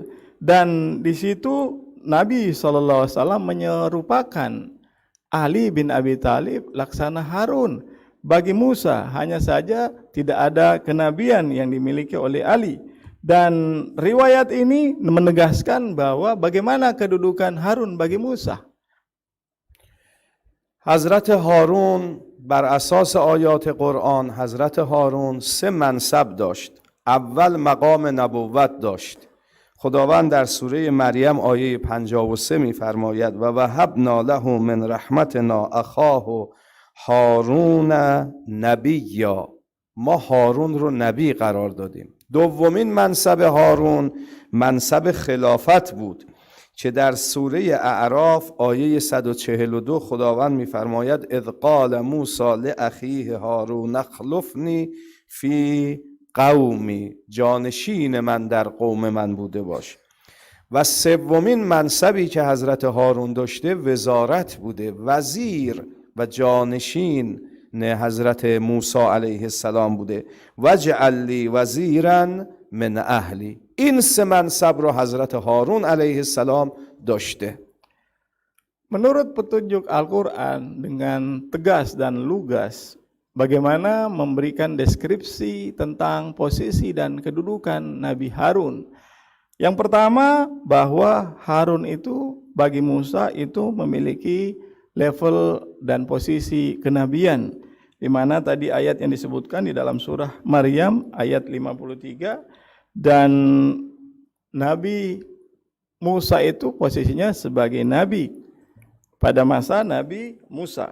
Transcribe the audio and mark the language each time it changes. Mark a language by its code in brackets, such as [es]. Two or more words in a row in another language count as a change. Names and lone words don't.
[id] Dan di situ Nabi SAW menyerupakan Ali bin Abi Thalib laksana Harun bagi Musa, hanya saja tidak ada kenabian yang dimiliki oleh Ali. Dan riwayat ini menegaskan bahwa bagaimana kedudukan Harun bagi Musa. [fa] حضرت هارون بر اساس آیات قرآن حضرت هارون 3 منصب داشت. اول مقام نبوت داشت، خداوند در سوره مریم آیه 53 می‌فرماید [ar] و وهبنا له من رحمتنا اخاه هارون نبیا. [fa] ما هارون رو نبی قرار دادیم. دومین منصب هارون منصب خلافت بود که در سوره اعراف آیه 142 خداوند می‌فرماید [ar] اذ قال موسی لاخیه هارون اخلفنی فی قومی، [fa] جانشین من در قوم من بوده باش. و سومین منصبی که حضرت هارون داشته وزارت بوده، وزیر و جانشین حضرت موسی [ar] علیه السلام [fa] بوده. [ar] وجعل لی وزیرا من اهلی. [fa] این سه منصب رو حضرت هارون [ar] علیه السلام [fa] داشته. [id] Menurut petunjuk Al-Quran dengan tegas dan lugas, bagaimana memberikan deskripsi tentang posisi dan kedudukan Nabi Harun. Yang pertama, bahwa Harun itu bagi Musa itu memiliki level dan posisi kenabian, di mana tadi ayat yang disebutkan di dalam surah Maryam ayat 53, dan Nabi Musa itu posisinya sebagai nabi pada masa Nabi Musa.